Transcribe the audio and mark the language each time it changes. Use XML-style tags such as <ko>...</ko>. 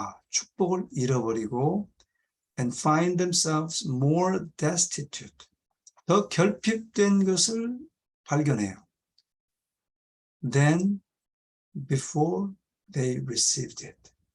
<ko>축복을 잃어버리고</ko> <en>and find themselves more destitute.</en> <ko>더 결핍된 것을 발견해요.</ko> <en>than before they received it.</en>